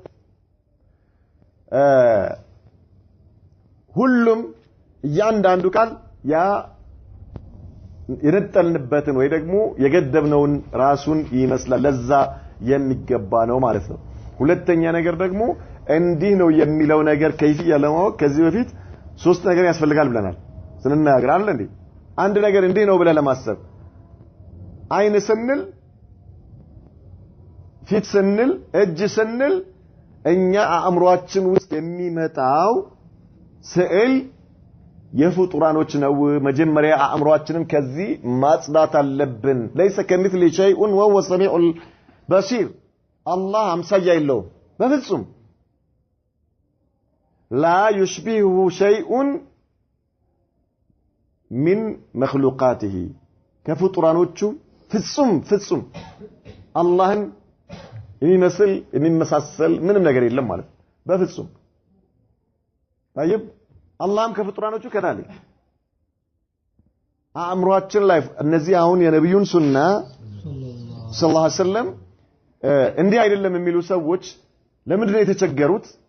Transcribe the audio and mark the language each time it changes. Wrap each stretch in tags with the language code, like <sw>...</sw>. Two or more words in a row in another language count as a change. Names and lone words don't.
<am>ሁሉም እያንዳንዱ ቃል ያ የነጠልንበትን ወይ ደግሞ የገደብነውን ራሱን ይመስላል ለዛ የሚገባ ነው ማለት ነው ሁለተኛ ነገር ደግሞ እንዲህ ነው የሚለው ነገር ከይፍያ ለማወቅ ከዚህ በፊት ሶስት ነገር ያስፈልጋል ብለናል ስንናገር አይደል እንዴ አንድ ነገር እንዲህ ነው ብለ ለማሰብ አይን ስንል ፊት ስንል እጅ ስንል እኛ አእምሮአችን ውስጥ የሚመጣው ስዕል የፍጡራኖች ነው መጀመሪያ አእምሮአችንን ከዚህ ማጽዳት አለብን</am> <ar>ليس كمثل شيء وهو السميع البصير</ar> <am>الله አምሳያ የለውም በፍጹም</am> <ar>لا يشبهه شيء من مخلوقاته</ar> <am>ከፍጡራኖቹ ፍጹም አላህን የሚመሳሰል ምንም ነገር የለም ማለት በፍጹም طيب አላህም ከፍጡራኖቹ ከታለይ አእምሮአችን ላይ እነዚህ አሁን የነብዩን ሱና</am> <ar>صلى الله عليه وسلم</ar> <am>እንዲህ አይደለም የሚሉ ሰዎች ለምንድን ነው የተቸገሩት</am>